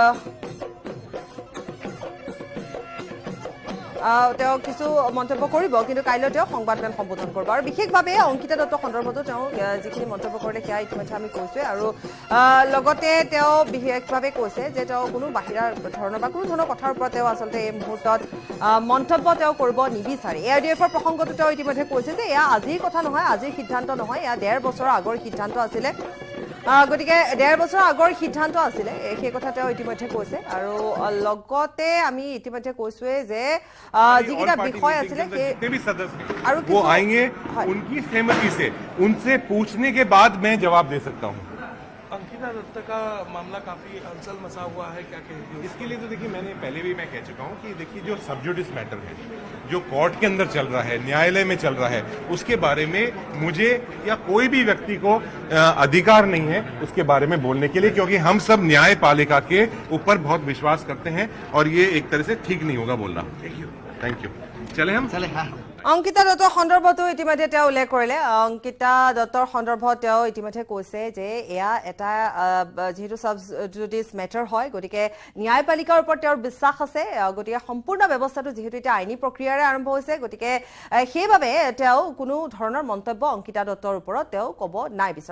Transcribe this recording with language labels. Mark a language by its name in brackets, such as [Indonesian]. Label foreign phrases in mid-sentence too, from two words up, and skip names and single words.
[Assamese] তেওঁ কিছু মন্তব্য কৰিব কিন্তু কাইলৈ তেওঁ সংবাদমেল সম্বোধন কৰিব আৰু বিশেষভাৱে অংকিতা দত্ত সন্দৰ্ভতো তেওঁ যিখিনি মন্তব্য কৰিলে সেয়া ইতিমধ্যে আমি কৈছোৱে আৰু লগতে তেওঁ বিশেষভাৱে কৈছে যে তেওঁ কোনো বাহিৰা ধৰণৰ বা কোনো ধৰণৰ কথাৰ ওপৰত তেওঁ আচলতে এই মুহূৰ্তত মন্তব্য তেওঁ কৰিব নিবিচাৰে। ARDFৰ প্ৰসংগটো তেওঁ ইতিমধ্যে কৈছে যে এয়া আজিৰ কথা নহয়, আজিৰ সিদ্ধান্ত নহয়, এয়া 1.5 বছৰৰ আগৰ সিদ্ধান্ত আছিলে। গতিকে 1.5 বছৰৰ আগৰ সিদ্ধান্ত আছিলে সেই কথা তেওঁ ইতিমধ্যে কৈছে আৰু লগতে আমি ইতিমধ্যে কৈছোৱে যে যিকেইটা বিষয় আছিলে [Hindi] जितने भी सदस्य वो आएंगे उनकी सहमति से उनसे पूछने के बाद मैं जवाब दे सकता हूँ। अंकिता दत्त का मामला काफी अनसल मचा हुआ है, क्या कहेंगे? इसके लिए तो देखिए मैंने पहले भी मैं कह चुका हूँ कि देखिए जो [English] sub judice matter [Hindi] है जो कोर्ट के अंदर चल रहा है, न्यायालय में चल रहा है, उसके बारे में मुझे या कोई भी व्यक्ति को अधिकार नहीं है उसके बारे में बोलने के लिए, क्योंकि हम सब न्यायपालिका के ऊपर बहुत विश्वास करते हैं और ये एक तरह से ठीक नहीं होगा बोलना। [English] thank you. [Hindi] चले हम [Assamese] অংকিতা দত্তৰ সন্দৰ্ভতো ইতিমধ্যে তেওঁ উল্লেখ কৰিলে। অংকিতা দত্তৰ সন্দৰ্ভত তেওঁ ইতিমধ্যে কৈছে যে এয়া এটা যিহেতু [English] sub judice matter [Assamese] হয় গতিকে ন্যায়পালিকাৰ ওপৰত তেওঁৰ বিশ্বাস আছে গতিকে সম্পূৰ্ণ ব্যৱস্থাটো যিহেতু এটা আইনী প্ৰক্ৰিয়াৰে আৰম্ভ হৈছে গতিকে সেইবাবে তেওঁ কোনো ধৰণৰ মন্তব্য অংকিতা দত্তৰ ওপৰত তেওঁ ক'ব নাই বিচাৰে।